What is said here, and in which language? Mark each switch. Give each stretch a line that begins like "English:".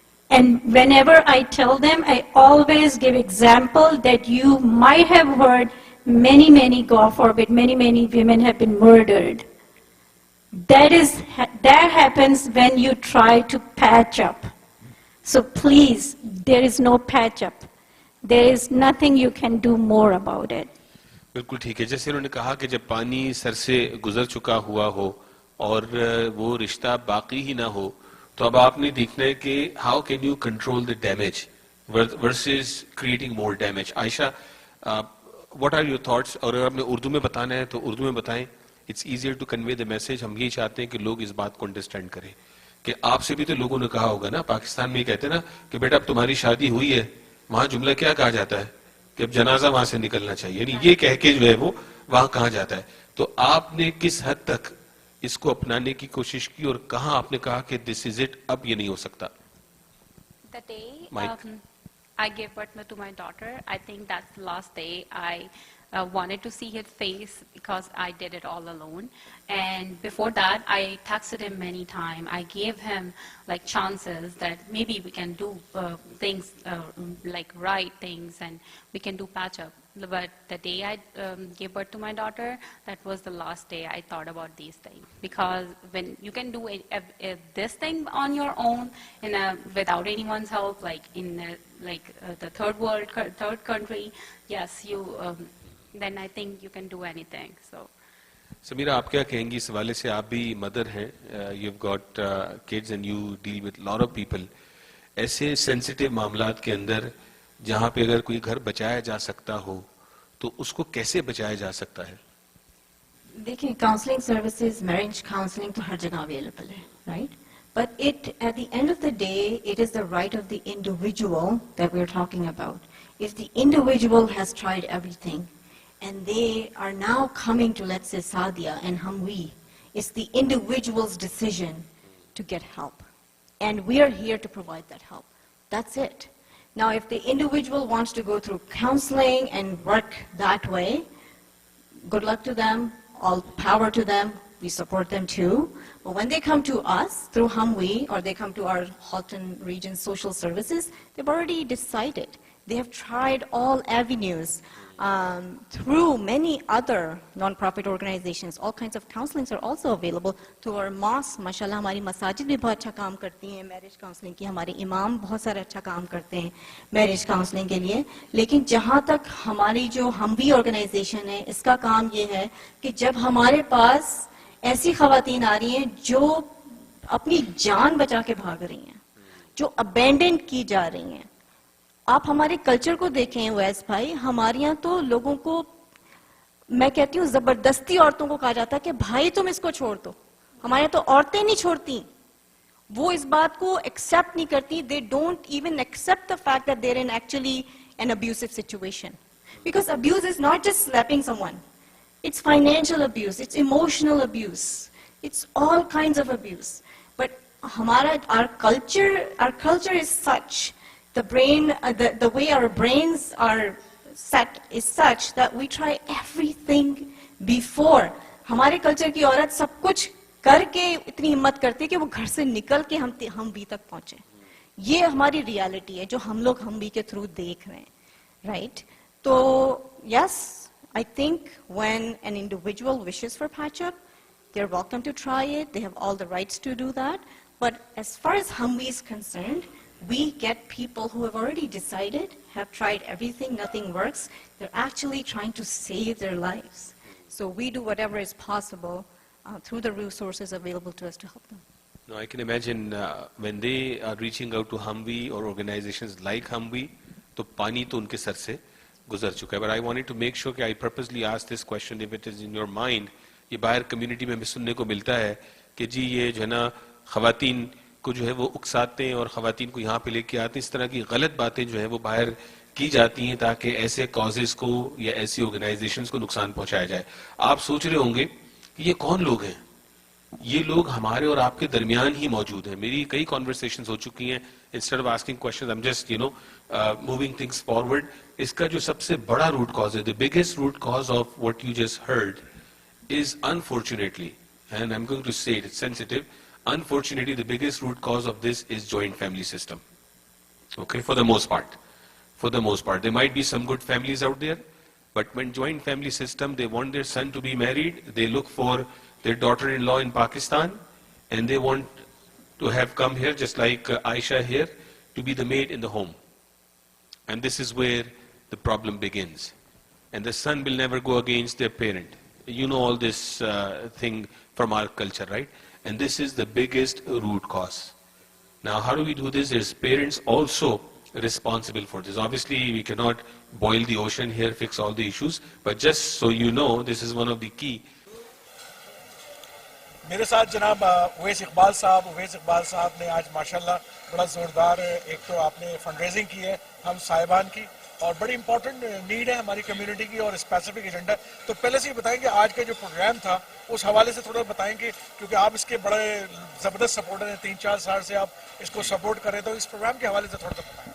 English: And whenever I tell them, I always give example that you might have heard many, God forbid, many women have been murdered. That happens when you try to patch up. So please, there is no patch up. There is nothing you can do more about it.
Urdu: بالکل ٹھیک ہے. جیسے انہوں نے کہا کہ جب پانی سر سے گزر چکا ہوا ہو اور وہ رشتہ باقی ہی نہ ہو تو اب آپ نے دیکھنا ہے کہ
English: How can you control the damage versus creating more damage.
Urdu: Aisha
English: What are your thoughts?
Urdu: اور اگر آپ نے اردو میں بتانا ہے تو اردو میں بتائیں.
English: It's easier to convey the message.
Urdu: ہم یہی چاہتے ہیں کہ لوگ اس بات کو انڈرسٹینڈ کریں کہ آپ سے بھی تو لوگوں نے کہا ہوگا نا, پاکستان میں یہ کہتے ہیں نا کہ بیٹا اب تمہاری شادی ہوئی ہے, وہاں جملہ کیا کہا جاتا ہے کہ اب جنازہ وہاں سے نکلنا چاہیے, یعنی یہ کہہ کے جو ہے وہ وہاں کہا جاتا ہے. تو آپ نے کس حد تک اس کو اپنانے کی کوشش کی اور کہاں آپ نے کہا کہ
English: this is it,
Urdu: اب یہ نہیں ہو سکتا؟
English: The day Mike. I gave birth to my daughter, I think that's the last day I wanted to see his face because I did it all alone. And before that, I texted him many times. I gave him like chances that maybe we can do things like right things and we can do patch up. But the day I gave birth to my daughter, that was the last day I thought about these things. Because when you can do this thing on your own, without anyone's help, like in the third world, third country, yes, then I think you can do anything. So.
Urdu: Sameera, آپ کیا کہیں گی اس حوالے سے؟ آپ بھی mother ہیں,
English: You have got kids and you deal with lot of people.
Urdu: ایسے سینسیٹیو معاملات کے اندر جہاں پہ اگر کوئی گھر بچایا جا سکتا ہو تو اس کو کیسے بچایا جا سکتا ہے؟ دیکھیں, کاؤنسلنگ سروسز, میرج کاؤنسلنگ تو ہر جگہ اویلیبل ہے, right?
English: But at the end of the day, it is the right of the individual that we're talking about. If the individual has tried everything and they are now coming to, let's say, Sadia and Humwi, it's the individual's decision to get help. And we are here to provide that help. That's it. Now, if the individual wants to go through counseling and work that way, good luck to them, all power to them, we support them too. But when they come to us through Humwi or they come to our Halton region social services, they've already decided. They have tried all avenues through many other non-profit organizations. All kinds of counselings are also available through our mosque.
Urdu: MashaAllah, ہماری مساجد بھی بہت اچھا کام کرتی ہیں marriage counselling کی. ہمارے امام بہت سارا اچھا کام کرتے ہیں میرج کاؤنسلنگ کے لیے. لیکن جہاں تک ہماری جو ہموی آرگنائزیشن ہے, اس کا کام یہ ہے کہ جب ہمارے پاس ایسی خواتین آ رہی ہیں جو اپنی جان بچا کے بھاگ رہی ہیں, جو ابینڈن کی جا رہی ہیں. آپ ہمارے کلچر کو دیکھیں ویس بھائی, ہمارے یہاں تو لوگوں کو, میں کہتی ہوں زبردستی عورتوں کو کہا جاتا ہے کہ بھائی تم اس کو چھوڑ دو. ہمارے یہاں تو عورتیں نہیں چھوڑتی, وہ اس بات کو ایکسپٹ نہیں کرتی.
English: They don't even accept the fact that they're in actually an abusive situation. Because abuse is not just slapping someone. It's financial abuse, it's emotional abuse, it's all kinds of abuse. But our culture is such, the way our brains are set is such that we try everything before.
Urdu: ہمارے culture کی عورت سب کچھ کر کے اتنی ہمت کرتی ہے کہ وہ گھر سے نکل کے ہم بھی تک پہنچے. یہ ہماری ریالٹی ہے جو ہم لوگ ہم بھی کے تھرو دیکھ رہے ہیں, رائٹ؟ تو یس,
English: I think when an individual wishes for patch-up, they're welcome to try it. They have all the rights to do that. But as far as Humwi is concerned, we get people who have already decided, have tried everything, nothing works. They're actually trying to save their lives. So we do whatever is possible through the resources available to us to help them. No, I can imagine when they are reaching out to Humwi or organizations like Humwi,
Urdu: to pani to unke sar se گزر چکا ہے.
English: But I wanted to make sure کہ I purposely asked this question if it is in your mind.
Urdu: یہ باہر community میں بھی سننے کو ملتا ہے کہ جی یہ جو ہے نا خواتین کو جو ہے وہ اکساتے ہیں اور خواتین کو یہاں پہ لے کے آتے ہیں. اس طرح کی غلط باتیں جو ہیں وہ باہر کی جاتی ہیں تاکہ ایسے کازز کو یا ایسی آرگنائزیشنز کو نقصان پہنچایا جائے. آپ سوچ رہے ہوں گے کہ یہ کون لوگ ہیں, یہ لوگ ہمارے اور آپ کے درمیان ہی موجود ہیں. میری کئی conversations ہو چکی ہیں.
English: Instead of asking questions, I'm just, moving things forward.
Urdu: اس کا جو سب سے بڑا root cause ہے,
English: the biggest root cause of what you just heard is unfortunately, and I'm going to say it, it's sensitive, unfortunately the biggest root cause of this is joint family system. Okay, for the most part. For the most part. There might be some good families out there, but when joint family system, they want their son to be married, they look for their daughter-in-law in Pakistan, and they want to have come here, just like Aisha here, to be the maid in the home. And this is where the problem begins. And the son will never go against their parent. You know all this thing from our culture, right? And this is the biggest root cause. Now, how do we do this? There's parents also responsible for this. Obviously, we cannot boil the ocean here, fix all the issues, but just so you know, this is one of the key.
Urdu: میرے ساتھ جناب اویس اقبال صاحب نے آج ماشاءاللہ بڑا زوردار ایک تو آپ نے فنڈ ریزنگ کی ہے ہم صاحبان کی, اور بڑی
English: important need
Urdu: ہے ہماری کمیونٹی کی اور اسپیسیفک ایجنڈا. تو پہلے سے یہ بتائیں کہ آج کا جو پروگرام تھا اس حوالے سے تھوڑا بتائیں کہ کیونکہ آپ اس کے بڑے زبردست سپورٹر ہیں, 3-4 سال سے آپ اس کو سپورٹ کریں, تو اس پروگرام کے حوالے سے تھوڑا سا بتائیں.